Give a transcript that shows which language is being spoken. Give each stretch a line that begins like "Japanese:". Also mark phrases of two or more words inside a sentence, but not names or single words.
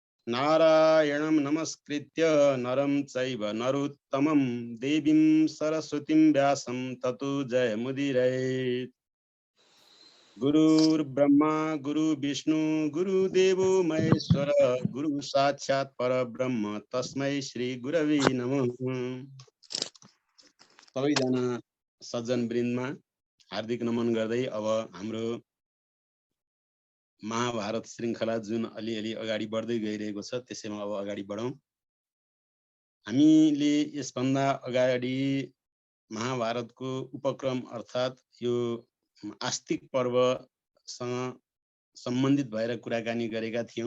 Sanskrit: नारायणं नमस्कृत्य नरं चैव नरोत्तमं देवीं सरस्वतीं व्यासं ततो जयमुदीरयेत्। गुरुर्ब्रह्मा गुरुर्विष्णु गुरुदेवो महेश्वर गुरु साक्षात् परब्रह्म तस्मै श्री गुरवे नमः।
Nepali: सबैजना सज्जन वृन्दमा हार्दिक नमन गर्दै अब हाम्रो महाभारत श्रृङ्खला जुन अलिअलि अगाडि बढ्दै गइरहेको छ त्यसैमा अब अगाडि बढौँ। हामीले यसभन्दा अगाडि महाभारतको उपक्रम अर्थात् यो आस्तिक पर्वसँग सम्बन्धित भएर कुराकानी गरेका थियौँ।